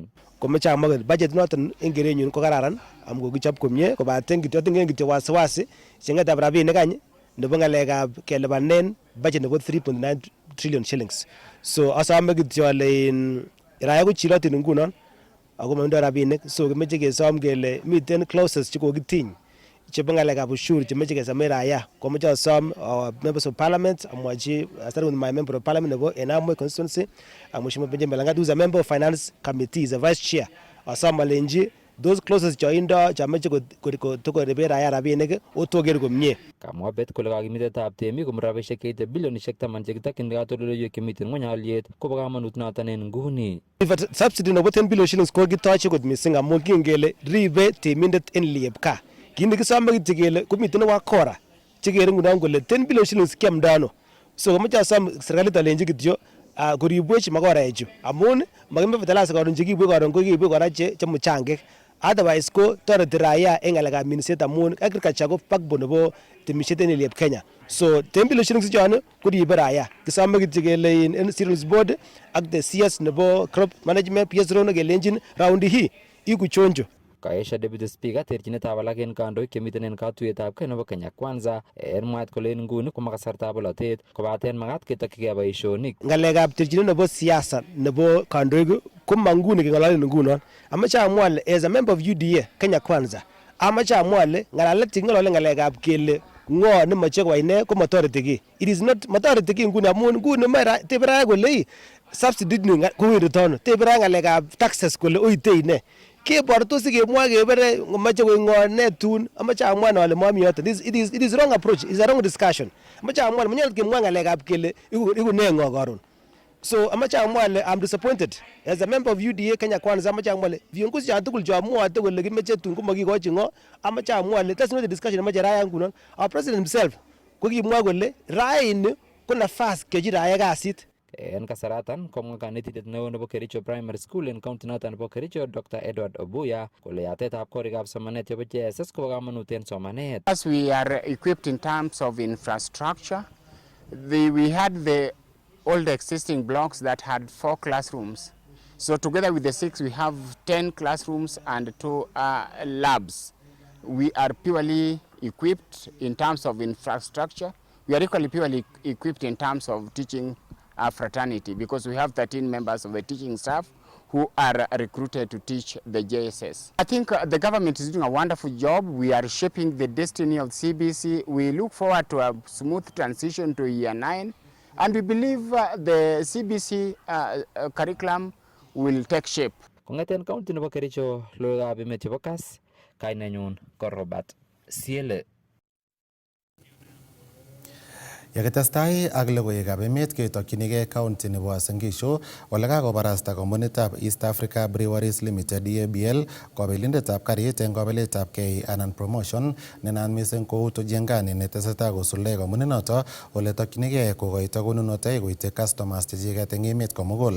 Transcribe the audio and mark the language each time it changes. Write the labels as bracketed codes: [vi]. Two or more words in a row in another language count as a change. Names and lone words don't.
[kln] Komeche amwa budget noton eng kerenyun ko kararan amu kokichop komie kobaten kityo wasiwasi chengetab rabinik any nebo ng'alekab kelipanen budget nebo [en] 3.9 trillion shillings. [kln] So asome kityo ale Raya ko chilotin ngunon ako maindo rabinik, so kimeche kesom kele miten clauses chekokitiny chebo ng'alekab ushuru chemeche kesome raya. Komeche asom [en] members of parliament [kln] amwachi [en] starting with my member of parliament [kln] nebo Enamwe constituency Mheshimiwa Benjamin Langat, [en] who is a member of finance committee, is a vice chair. [kln] Asom alenji [en] those clauses [kln] choindo chameche kotorebe raya rabinik otoker komie. Kamwa Bet kole kakimitetab temik komut rabisiek cheite bilionishek 10 chekitokyin katoldoleiwek chemiten ng'ony aliet kobo kamanut noton en nguni. Subsidy nebo [en] 10 billion shillings [kln] ko kitoche kot missing amu kingele ribe temindet en liepka. Kit nekisome kityo kele komiten wakora chekere ngunon kole [en] 10 billion shillings [kln] kiamdo ano. So komeche asom serikalit alenji kityo koribwech makoraechu amun makimbe fertilizer karon chekibwe karon ko kibwe kora che muchangek. Otherwise ko toreti raia en ng'alekab minset amun agriculture ko backbone nebo temisiet en eliep Kenya. So [en] 10 billion shillings [kln] chon koribe raia. Kisome kityo kele in [en] cereals board [kln] ak [en] the CS [kln] nebo [en] crop management PS [kln] Rono kelenjin [sw] round hii ikuchonjo. [kln] Kaesha [en] Deputy Speaker [kln] terchinetab alak en kandoik chemiten en katuiyetab kei nebo Kenya Kwanza en mwaet kole en nguni ko makasartab bolotet kobaten makat ketokyigei boisionik. Ng'alekab terchinet nebo siasa nebo kandoik ko manguni keng'ololen ngunon. Amache amwa ale [en] as a member of UDA Kenya Kwanza, [kln] amache amwa ale ng'alalet cheking'ololen ng'alekab kele ng'o nemoche koyai ne ko matoreti ki. [en] It is not [kln] matoreti ki nguni amun nguni tebera kole subsidy ni kowendito ano. Tebera ng'alekab taxes kole oitei ne. kebortosi kemwa kebere ngomache koingon netun amache amwa ale mami yote. [en] It is wrong approach. It is a wrong discussion. [kln] Amache amwa manyol kemwa ngalekab kele iku ne ngo karon. [en] So [kln] amache amwa ale [en] I'm disappointed as a member of UDA Kenya Kwanza. [kln] Amache amwa ale viongozi cha tugul cho amwa kole kimeche tun komakikochi ngo. Amache amwa ale [en] that's not the discussion [kln] amache raya ngunon. [en] Our president himself [kln] kokimwa kole raini ko nafas keji raya kasit. En kasaratan komwa kanetindet neo nebo Kericho Primary School en county noton nebo Kericho Dr. Edward Obuya kole yatetab korikab somanet chebo JSS kobo kamanut en somanet. [en] As we are equipped in terms of infrastructure, we had the old existing blocks that had 4 classrooms. So together with the 6, we have 10 classrooms and 2 labs. We are purely equipped in terms of infrastructure. We are equally purely equipped in terms of teaching fraternity, because we have 13 members of the teaching staff who are recruited to teach the JSS. I think the government is doing a wonderful job. We are shaping the destiny of CBC. We look forward to a smooth transition to year 9, and we believe the CBC curriculum will take shape. [kln] Kongeten county nebo Kericho, logoiywekab emet chebo Kass, kainenyon ko Robert Siele. Yakitestai ak logoiwekab emet ketokyinigei county nebo Uasin Gishu ole kakobarasta kompunitab East Africa Breweries Limited EABL kobelindetab karit eng kobeletab kei anan promotion nenaat mising kou Tojengani netesetai kosuldoi kompuninoto ole tokyinigei kokoito konunotoik koityi customers chechiket eng emet komugul.